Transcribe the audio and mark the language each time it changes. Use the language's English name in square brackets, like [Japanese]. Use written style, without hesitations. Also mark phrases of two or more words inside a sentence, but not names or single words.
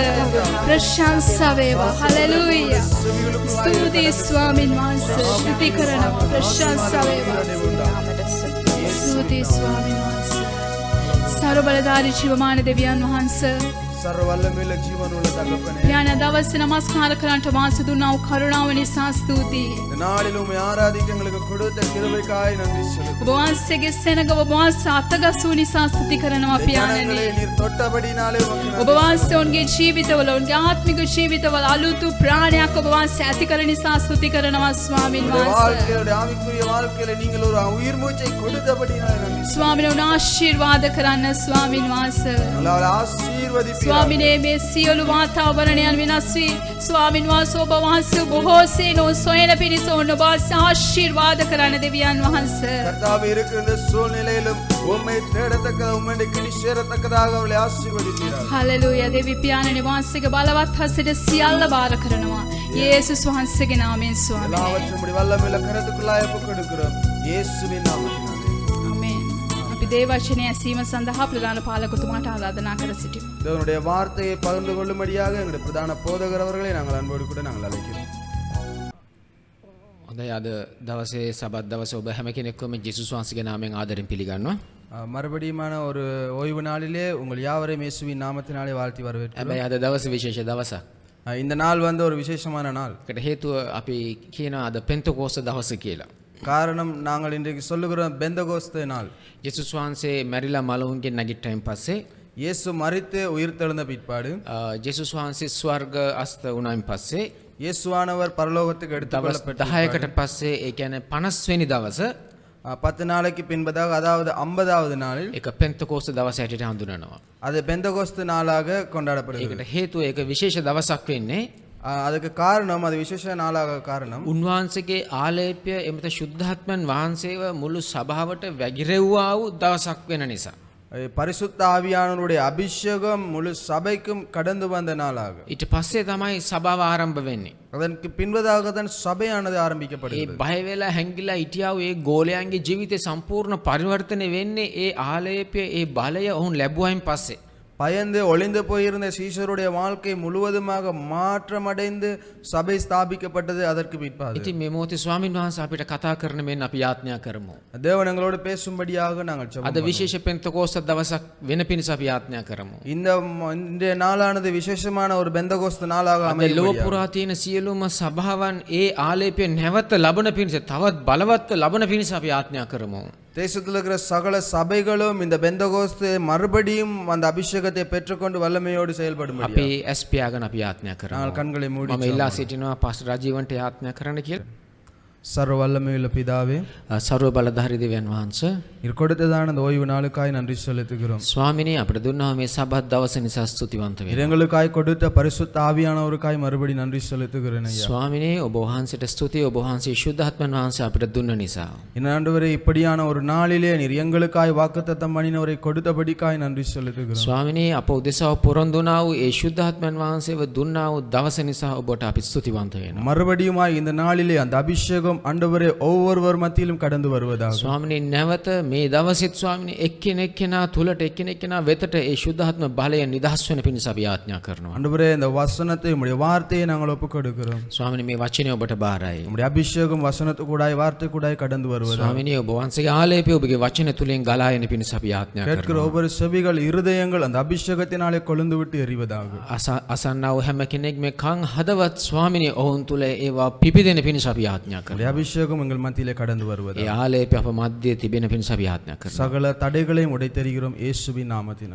[Sinhala] ප්‍රශංසා වේවා. හලෙලූයා. ස්තුතියි ස්වාමීන් වහන්සේ. ස්තුති කරනවා. ප්‍රශංසා වේවා. ස්තුතියි ස්වාමීන් වහන්සේ. සර්ව බලධාරී ජීවමාන දෙවියන් වහන්සේ. සර්ව වல்லමෙල ජීවනුල தகப்பனே පියාණන් දවසේ නමස්කාර කරන්නට වාසි දුන්නා වූ කරුණාව නිසා ස්තුතියි. [Tamil] இந்த நாளிலும் உம்மை ஆராதிக்க எங்களுக்கு கொடுத்த கிருபைக்காய் நன்றி [Sinhala] ඔබ [Tamil] செலுத்துகிறோம். [Sinhala] වහන්සේගේ සෙනග ඔබ වහන්සේ අතගසූ නිසා ස්තුති කරනවා පියාණනි. [Tamil] ஞானங்களை நீர் தொட்டபடினாலே உமக்கு [Sinhala] ඔබ වහන්සේ ඔවුන්ගේ ජීවිතවල ඔවුන්ගේ ආත්මික ජීවිතවල අලුතු ප්‍රාණයක් ඔබ වහන්සේ ඇති කර නිසා ස්තුති කරනවා ස්වාමින් [Tamil] உம்முடைய [Sinhala] වහන්සේ. [Tamil] வாழ்க்கையில ஆவிக்குரிய வாழ்க்கையில நீங்கள் ஒரு உயிர் மூச்சை கொடுத்தபடினாலே நன்றி. [Sinhala] ස්වාමිනේ උන් ආශිර්වාද කරන්න ස්වාමින් වහන්සේ. [Tamil] உங்களால் ஆசீர்வதிப்பீராக. [Sinhala] ස්වාමිනේ මේ සියලු වාතාවරණයන් වෙනස් වී ස්වාමින් වහන්සේ ඔබ වහන්සේ බොහෝසේ නොසොයන පිණිස ඔන්න ඔබ වහන්සේ ආශිර්වාද කරන්න දෙවියන් වහන්සේ. [Tamil] கர்த்தாவே இருக்கிற இந்த சூழ்நிலையிலும் உம்மை தேடத்தக்க உம்முடைய கிணி சேரத்தக்கதாக அவளை ஆசீர்வதிப்பீராக. [Sinhala] හලෙලූයා දෙවි පියාණනි වහන්සේගේ බලවත් හස්තයට සියල්ල බාර කරනවා. යේසුස් වහන්සේගේ නාමයෙන් ස්වාමී. [Tamil] எல்லாவற்றையும் உம்முடைய வல்லமையுள்ள கரத்துக்குள்ளாய் ஒப்புக் கொடுக்கிறோம். இயேசுவின் நாமத்தினாலே. [Sinhala] ආමේන්. අපි දේවචනය ඇසීම සඳහා ප්‍රධාන පාලකතුමාට ආරාධනා කර සිටිමු. [Tamil] தேவனுடைய வார்த்தையை பகிர்ந்து கொள்ளும்படியாக எங்களுடைய பிரதான போதகர் அவர்களை நாங்கள் அன்போடு கூட நாங்கள் அழைக்கிறோம். [Sinhala] හොඳයි අද දවසේ සබත් දවසේ ඔබ හැම කෙනෙක්වම ජේසුස් වහන්සේගේ නාමයෙන් ආදරෙන් පිළිගන්නවා. [Tamil] மறுபடியுமான ஒரு ஓய்வு நாளிலே உங்கள் யாவரையும் இயேசுவின் நாமத்தினாலே வாழ்த்தி வரவேற்கிறோம். [Sinhala] හැබැයි අද දවසේ විශේෂ දවසක්. [Tamil] இந்த நாள் வந்து ஒரு விசேஷமான நாள். [Sinhala] ඒකට හේතුව අපි කියනවා අද පෙන්තකෝස්ත දවස කියලා. [Tamil] காரணம் நாங்கள் இன்றைக்கு சொல்லுகிறோம் பெந்தகோஸ்தே நாள். [Sinhala] ජේසුස් වහන්සේ මැරිලා මලවුන්ගෙන් නැගිට්ටයින් පස්සේ [Tamil] இயேசு மரித்து உயிர்த்தெழுந்த பிற்பாடு [Sinhala] ජේසුස් වහන්සේ ස්වර්ග අස්ත වුණායින් පස්සේ [Tamil] இயேசுவானவர் பரலோகத்துக்கு [Sinhala] දවස් [Tamil] எடுத்துக்கொள்ளப்பட்ட [Sinhala] 10කට පස්සේ ඒ කියන්නේ 50 වෙනි දවස [Tamil] 10 நாளைக்கு பின்பதாக அதாவது 50வது நாளில் [Sinhala] ඒක පෙන්තකෝස්ත දවස හැටියට හඳුනනවා. [Tamil] அது பெந்தகோஸ்து நாளாக கொண்டாடப்படுகிறது. [Sinhala] ඒකට හේතුව ඒක විශේෂ දවසක් වෙන්නේ [Tamil] அதுக்கு காரணம் அது விசேஷ நாளாக காரணம் [Sinhala] උන්වහන්සේගේ ආලේපය එමෙත ශුද්ධාත්මන් වහන්සේව මුළු සභාවට වැගිරෙව්වා වූ දවසක් වෙන නිසා. [Tamil] பரிசுத்த ஆவியானவருடைய அபிஷேகம் முழு சபைக்கும் கடந்து வந்த நாளாக. [Sinhala] ඊට පස්සේ තමයි සභාව ආරම්භ වෙන්නේ. [Tamil] அதற்கு பின்பதாக தான் சபையானது [Sinhala] ඒ [Tamil] ஆரம்பிக்கப்படுகிறது. [Sinhala] බය වෙලා හැංගිලා හිටියා වූ ඒ ගෝලයන්ගේ ජීවිතේ සම්පූර්ණ පරිවර්තනය වෙන්නේ ඒ ආලේපය ඒ බලය ඔවුන් ලැබුවායින් පස්සේ. [Tamil] பயந்து ஒளிந்து போயிருந்த சீஷருடைய வாழ்க்கை முழுவதுமாக மாற்றமடைந்து சபை ஸ்தாபிக்கப்பட்டது அதற்கு பிற்பாடு. [Sinhala] ඉතින් මේ මොහොතේ ස්වාමින් වහන්සේ අපිට කතා කරන මෙන්න අපි යාඥා කරමු. [Tamil] தேவன் எங்களோடு பேசும்படியாக நாங்கள் ஜெபம் [Sinhala] අද විශේෂ පෙන්තකෝස්ත දවසක් වෙන පිණිස අපි යාඥා කරමු. [Tamil] இந்த நாளானது விசேஷமான ஒரு பெந்தகோஸ்து நாளாக [Sinhala] අද [Tamil] அமையும். [Sinhala] ලෝක පුරා තියෙන සියලුම සභාවන් ඒ ආලේපය නැවත ලබන පිණිස තවත් බලවත්ව ලබන පිණිස අපි යාඥා කරමු. [Tamil] தேசத்தில் இருக்கிற சகல சபைகளும் இந்த பெந்தகோஸ்து மறுபடியும் அந்த அபிஷேகத்தை பெற்றுக்கொண்டு வல்லமையோடு செயல்படும். [Sinhala] අපි ඇස් පියාගෙන අපි යාඥා කරමු. [Tamil] நாங்கள் கண்களை மூடி [Sinhala] මම ඉල්ලා සිටිනවා පාස්ටර් රජීවන්ට යාඥා කරන්න කියලා. [Tamil] சர்வ வல்லமையுள்ள பிதாவே, [Sinhala] සර්ව බලධාරී දෙවියන් වහන්සේ [Tamil] நீர் கொடுத்ததான அந்த ஓய்வு நாளுக்காய் நன்றி செலுத்துகிறோம். [Sinhala] ස්වාමිනේ අපිට දුන්නා මේ සබත් දවස නිසා ස්තුතිවන්ත වෙනවා. [Tamil] எங்களுக்காய் கொடுத்த பரிசுத்த ஆவியானவருக்காய் மறுபடி நன்றி செலுத்துகிறேன் ஐயா. [Sinhala] ස්වාමිනේ ඔබ වහන්සේට ස්තුතියි ඔබ වහන්සේ ශුද්ධාත්මන් වහන්සේ අපිට දුන්න නිසා. [Tamil] இந்த ஆண்டவரே இப்படியான ஒரு நாளிலே நீர் எங்களுக்காய் வாக்குத்தத்தம் பண்ணினவரை கொடுத்தபடிக்காய் நன்றி செலுத்துகிறோம். [Sinhala] ස්වාමිනේ අප උදෙසාව පොරොන්දුනා වූ ඒ ශුද්ධාත්මන් වහන්සේව දුන්නා වූ දවස නිසා ඔබට අපි ස්තුතිවන්ත වෙනවා. [Tamil] மறுபடியுமாய் இந்த நாளிலே அந்த அபிஷேகம் ஆண்டவரே ஒவ்வொருவர் மத்தியிலும் கடந்து வருவதாக. [Sinhala] ස්වාමිනේ නැවත මේ දවසෙත් ස්වාමිනේ එක්කෙනෙක්කෙනා තුලට එක්කෙනෙක්කෙනා වෙතට ඒ ශුද්ධාත්ම බලය නිදහස් වෙන පිණිස අපි යාඥා කරනවා. [Tamil] ஆண்டவரே இந்த வசனத்தை உம்முடைய வார்த்தையை நாங்கள் ஒப்புக் கொடுக்கிறோம். [Sinhala] ස්වාමිනේ මේ වචනේ ඔබට බාරයි. [Tamil] உம்முடைய அபிஷேகம் வசனத்து கூடாய் வார்த்தை கூடாய் கடந்து வருவதாக. [Sinhala] ස්වාමිනේ ඔබ වහන්සේගේ ආලේපය ඔබගේ වචන තුලින් ගලා එන පිණිස අපි යාඥා [Tamil] கேட்கிற [Sinhala] කරනවා. [Tamil] ஒவ்வொரு செவிகள் இருதயங்கள் அந்த அபிஷேகத்தினாலே கொழுந்து விட்டு எரிவதாக. [Sinhala] අසන්නා වූ හැම කෙනෙක් මේ කන් හදවත් ස්වාමිනේ ඔවුන් තුල ඒවා පිපිදෙන පිණිස අපි යාඥා කරනවා. [Tamil] உம்முடைய அபிஷேகம் எங்கள் மத்தியிலே கடந்து வருவதாக. [Sinhala] ඒ ආලේපය අප මැද්දේ තිබෙන පිණිස අපි යාඥා කරනවා. [Tamil] சகல தடைகளையும் உடைத்தெறிகிறோம் இயேசுவின் நாமத்தினால்.